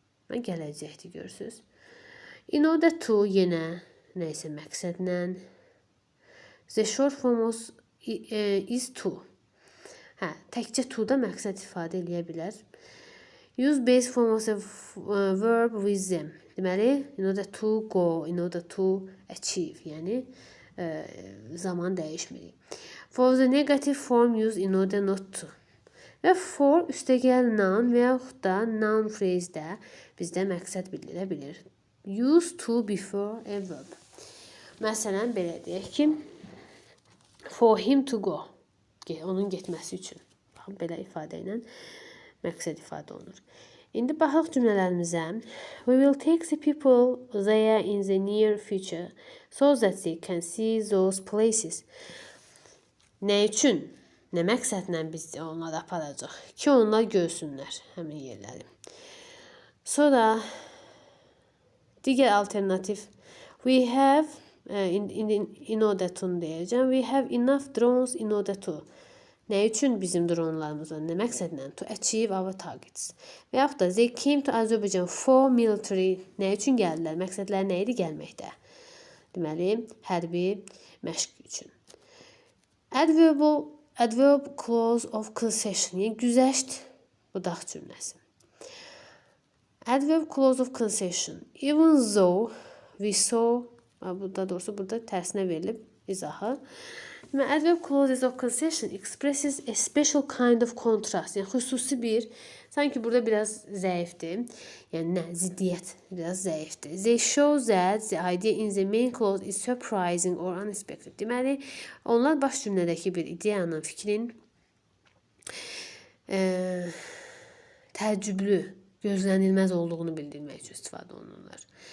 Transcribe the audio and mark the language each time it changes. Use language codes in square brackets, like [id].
[az] Mən gələcəkdir, görürsünüz. In order to, yenə nəysə məqsədlə. [en] The short form is to. [az] Təkcə to da məqsəd ifadə edə bilər. [en] Use base form of a verb with them. [az] Deməli, in order to go, in order to achieve. Yəni, zaman dəyişmirik. [en] For the negative form use in order not to. [az] Və for üstəgəl noun və yaxud da noun phrase-də bizdə məqsəd bildirə bilir. [en] Use to before a verb. [az] Məsələn, belə deyək ki, [en] for him to go. [az] Onun getməsi üçün. Baxın, belə ifadə ilə məqsəd ifadə olunur. İndi baxaq cümlələrimizə. [en] We will take the people there in the near future so that they can see those places. [az] Nə üçün? Nə məqsədlə biz onları aparacaq? Ki, onlar görsünlər həmin yerləri. Sonra digər alternativ [en] we have in order to [az] deyəcəm. [en] We have enough drones in order to. [az] Nə üçün bizim dronlarımız var? Nə məqsədlə? [en] To achieve our targets. [az] Və yaxud da [en] they came to Azerbaijan for military. [az] Nə üçün gəldilər? Məqsədləri nə idi gəlməkdə? Deməli, hərbi məşq üçün. [en] Adverb clause of concession. [az] Yəni, güzəşt budaq cümləsi. [en] Adverb clause of concession. Even though we saw, [az] burada tərsinə verilib izahı. [en] Adverb clauses of concession expresses a special kind of contrast. [az] Yəni, xüsusi bir, sanki burada biraz zəifdir. Yəni, nə? Ziddiyyət biraz zəifdir. [en] They show that the idea in the main clause is surprising or unexpected. [az] Deməli, onlar baş cümlədəki bir ideyanın, fikrin təəccüblü, gözlənilməz olduğunu bildirmək üçün istifadə olunurlar.